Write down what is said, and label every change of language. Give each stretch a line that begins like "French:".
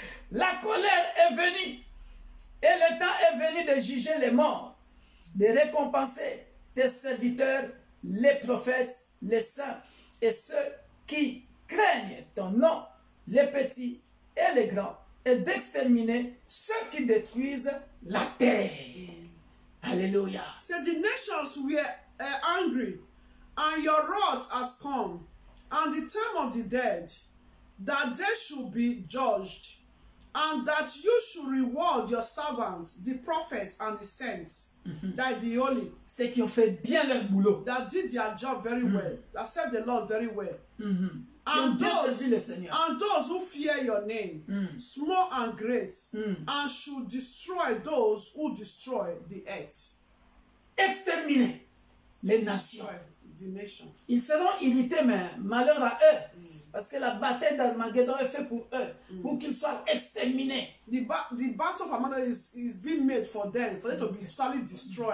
French: La colère est venue. Et le temps est venu de juger les morts, de récompenser tes serviteurs, les prophètes, les saints, et ceux qui craignent ton nom, les petits et les grands, et d'exterminer ceux qui détruisent la terre. Alléluia.
English: So the nations were angry, and your wrath has come, and the time of the dead, that they should be judged, and that you should reward your servants, the prophets and the saints, that the holy,
French: Ceux qui ont fait bien leur boulot,
English: that did their job very well, that served the Lord very well.
French: qui ont bien servi le Seigneur.
English: And those who fear your name, small and great, and should destroy those who destroy the earth.
French: Exterminer les nations.
English: Destroy the nation.
French: Ils seront irrités, mais malheur à eux. Parce que la bataille d'Armageddon est faite pour eux, pour qu'ils soient exterminés,
English: The battle of Armageddon is being made for them to be totally destroyed.